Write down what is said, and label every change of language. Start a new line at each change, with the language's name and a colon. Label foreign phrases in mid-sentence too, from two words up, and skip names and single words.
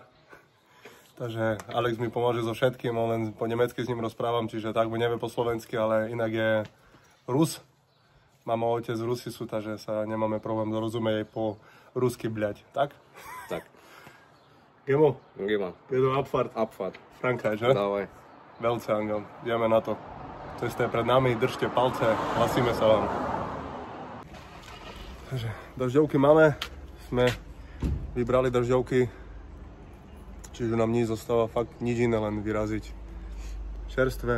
Slovak: Takže Alex mi pomôže so všetkým, on len po nemecky s ním rozprávam, čiže tak nevie po slovensky, ale inak je Rus. Mama a otec Rusi sú, takže sa nemáme problém dorozumieť po rusky, bľať, tak? Tak. Gemo? Gema. Jedu Abfahrt. Abfahrt. Frankreich, že? Dávaj. Veľce Angel, ideme na to. Cesta je pred nami, držte palce, hlasíme sa vám. Takže dažďovky máme, sme vybrali dažďovky, čiže nám nič zostáva fakt nič iné, len vyraziť čerstvé.